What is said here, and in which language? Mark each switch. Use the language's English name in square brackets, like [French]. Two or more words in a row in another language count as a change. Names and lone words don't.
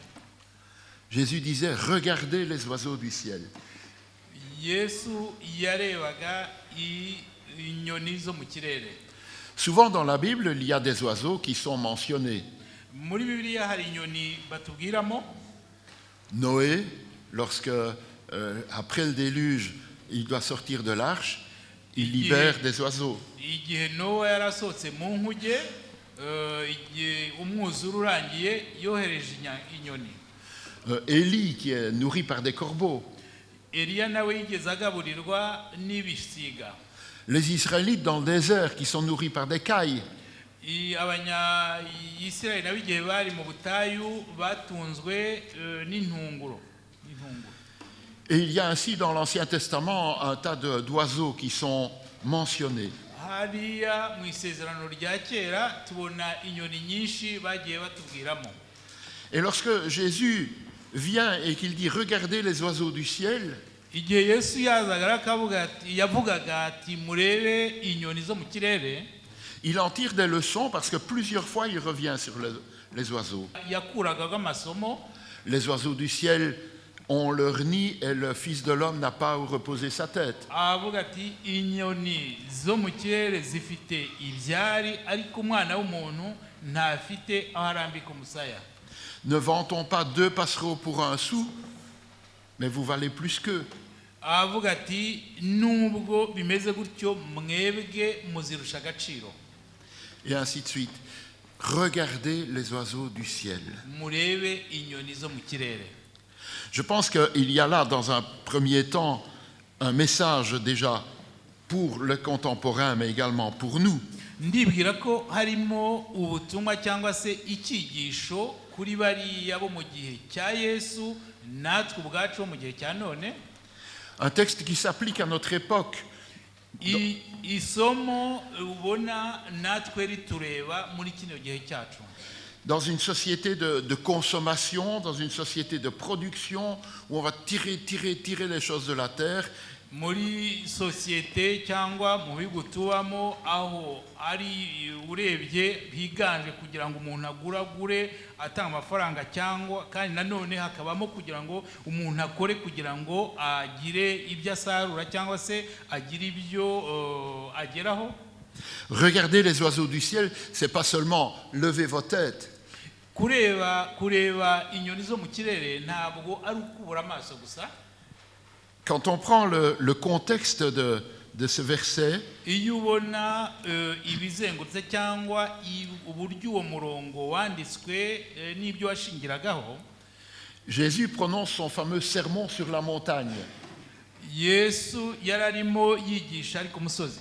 [French] Jésus disait, regardez les oiseaux du ciel. [Kinyarwanda] Yesu yarebaga inyoni zo mu kirere. [French] Souvent dans la Bible, il y a des oiseaux qui sont mentionnés. [Kinyarwanda] Muri Bibiliya hari inyoni batubwiramo. [French] Noé, lorsque, après le déluge, il doit sortir de l'arche, il libère des oiseaux. [Kinyarwanda] Igihe Nowa yarasohotse mu nkuge, igihe umwuzure urangiye yohereje inyoni. [French] Élie, qui est nourri par des corbeaux. [Kinyarwanda] Eliya nawe yigeze agaburirwa n'ibisiga. [French] Les Israélites dans le désert, qui sont nourris par des cailles. [Kinyarwanda] Abanya-Isirayeli nabo igihe bari mu butayu batunzwe n'intunguro. [French] Et il y a ainsi dans l'Ancien Testament un tas d'oiseaux qui sont mentionnés. [Kinyarwanda] Hariya mu isezerano rya kera tubona inyoni nyinshi bagiye batubwiramo. [French] Et lorsque Jésus vient et qu'il dit regardez les oiseaux du ciel, [Kinyarwanda] igihe Yesu yazaga yavugaga ati murebe inyoni zo mu kirere, [French] il en tire des leçons parce que plusieurs fois il revient sur les oiseaux. [Kinyarwanda] yakuragaho amasomo. [French] Les oiseaux du ciel ont leur nid et le Fils de l'homme n'a pas où reposer sa tête. [Kinyarwanda] Avuga ati inyoni zo mu kirere zifite ibyari ariko umwana w'umuntu ntafite aho arambika umusaya. [French] Ne vend-on pas 2 passereaux pour 1 sou, mais vous valez plus qu'eux. [Kinyarwanda] Avuga ati nubwo bimeze gutyo mwebwe muzirusha agaciro. [French] Et ainsi de suite. Regardez les oiseaux du ciel. [Kinyarwanda] Murebe inyoni zo mu kirere. [French] Je pense qu'il y a là, dans un premier temps, un message déjà pour le contemporain, mais également pour nous. [Kinyarwanda] Ndibwira ko harimo ubutumwa cyangwa se icyigisho kuri bariya bo mu gihe cya Yesu natwe ubwacu mu gihe cya none. [French] Un texte qui s'applique à notre époque. [Kinyarwanda] Isomo ubona natwe ritureba muri kino gihe cyacu. [French] Dans une société de consommation, dans une société de production, où on va tirer les choses de la terre. [Kinyarwanda] Muri sosiyete cyangwa mu bihugu tubamo aho ari urebye higanje kugira ngo umuntu aguragure atanga amafaranga cyangwa kandi nanone hakabamo kugira ngo umuntu akore kugira ngo agire ibyo asarura cyangwa se agire ibyo ageraho. [French] Regardez les oiseaux du ciel, c'est pas seulement lever vos têtes. [Kinyarwanda] Kureba inyoni zo mu kirere ntabwo ari ukubura amaso gusa. [French] Quand on prend le contexte de ce verset, [Kinyarwanda] iyo ubona ibizengurutse cyangwa uburyo uwo murongo wanditswe n'ibyo washingiragaho, [French] Jésus prononce son fameux sermon sur la montagne. [Kinyarwanda] Yesu yararimo yigisha ari ku musozi.